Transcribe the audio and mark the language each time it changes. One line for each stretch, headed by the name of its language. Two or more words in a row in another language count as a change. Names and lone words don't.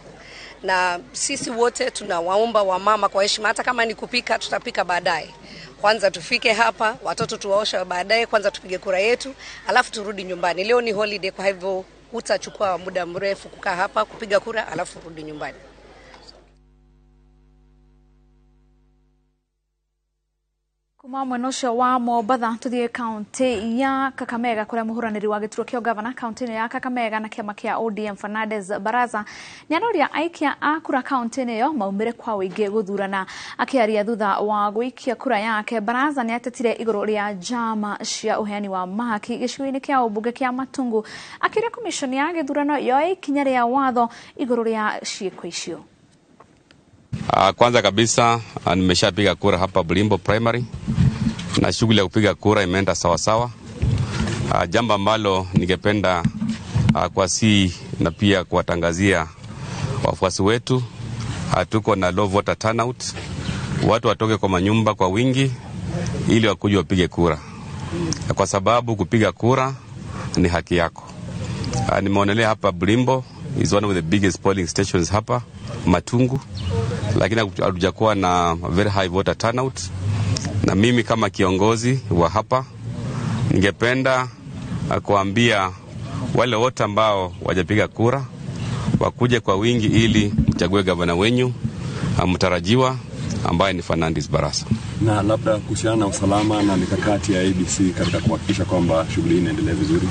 Swahili: Na sisi wote tunawaomba wamama kwa heshima, hata kama ni kupika, tutapika baadaye. Kwanza tufike hapa, watoto tuwaosha baadaye, kwanza tupige kura yetu, alafu turudi nyumbani. Leo ni holiday, kwa hivyo hutachukua muda mrefu kukaa hapa kupiga kura alafu turudi nyumbani.
Kikuyu: Kuma mwena ucio wa Mombatha tuthie kaunti ya Kakamega kuria muhuraniri wa gituro kio governor kaunti ya Kakamega na kiama kia ODM Fernandez Baraza ni anoria aikia a kura kaunti iyo maumire kwa wingi guthurana. Akiaria thutha wa guikia kura yake, Baraza ni atetire iguru ria jama cia uheani wa mahaki gicigo-ini kia ubunge kia Matungu, akiria komishoni ya githurano yo ikinya ria watho iguru ria ciiko icio.
Swahili: Kwanza kabisa nimeshapiga kura hapa Bulimbo Primary na shughuli ya kupiga kura imeenda sawa sawa. Jambo ambalo ningependa kuwasihi na pia kuwatangazia wafuasi wetu, tuko na
English: low voter turnout.
Swahili: Watu watoke kwa manyumba kwa wingi ili wakuje wapige kura, kwa sababu kupiga kura ni haki yako. Nimeonelea hapa Bulimbo
English: is one of the biggest polling stations
Swahili: hapa Matungu, lakini hatujakuwa na
English: very high voter turnout.
Swahili: Na mimi kama kiongozi wa hapa ningependa kuambia wale wote ambao wajapiga kura wakuje kwa wingi ili mchague gavana wenyu mtarajiwa ambaye ni Fernandez Baraza. Na labda kuhusiana na usalama na mikakati ya ABC katika kuhakikisha kwamba shughuli hii inaendelea vizuri.